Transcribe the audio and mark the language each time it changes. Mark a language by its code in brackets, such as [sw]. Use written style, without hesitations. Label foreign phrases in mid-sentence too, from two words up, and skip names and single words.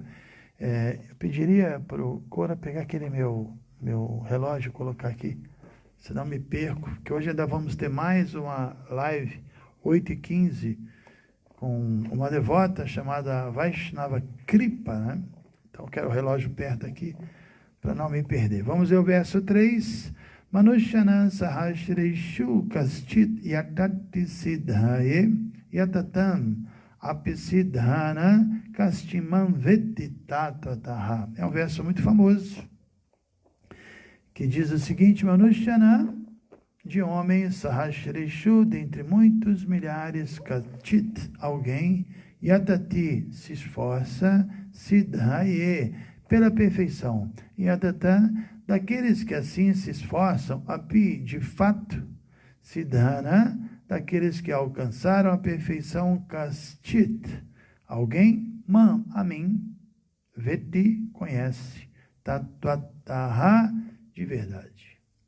[pt] Eu pediria para o Cora pegar aquele meu relógio e colocar aqui, senão me perco, que hoje ainda vamos ter mais uma live, 8h15, com uma devota chamada Vaishnava Kripa, né? Então eu quero o relógio perto aqui, para não me perder. Vamos ver o verso 3. [sa] मनुष्याणां सहस्रेषु कश्चिद् यतति सिद्धये यतताम् अपि सिद्धानां कश्चिन् मां वेत्ति तत्त्वतः. [pt] É um verso muito famoso, que diz o seguinte: Manushyanam, de homens, sahasreshu, dentre muitos milhares, kaschit, alguém, yatati, se esforça, siddhaye, pela perfeição, yatatam, daqueles que assim se esforçam, api, de fato, siddhana, daqueles que alcançaram a perfeição, kaschit, alguém, man, a mim, veti, conhece, tatataha, de verdade.